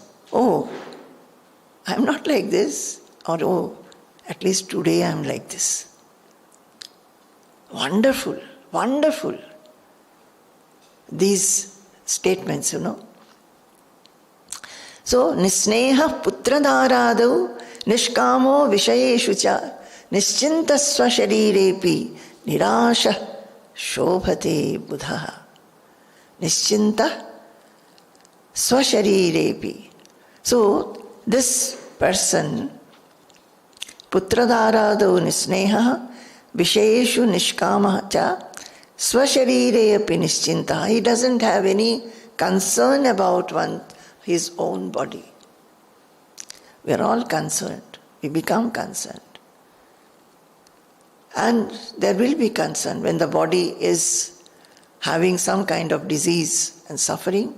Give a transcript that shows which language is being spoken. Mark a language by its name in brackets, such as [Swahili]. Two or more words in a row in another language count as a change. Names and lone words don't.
[English] Oh, I'm not like this, or oh, at least today I'm like this. Wonderful, wonderful. These statements, So, [Sanskrit] nisneha putradharadau nishkamo vishayeshu cha nischinta swasharirepi nirasha shobhate buddha. Nischinta swasharirepi. [English] So, this person, [Sanskrit] putradharadau nisneha vishayeshu nishkama cha swasharire api nischinta. [English] He doesn't have any concern about his own body. We are all concerned. We become concerned. And there will be concern when the body is having some kind of disease and suffering.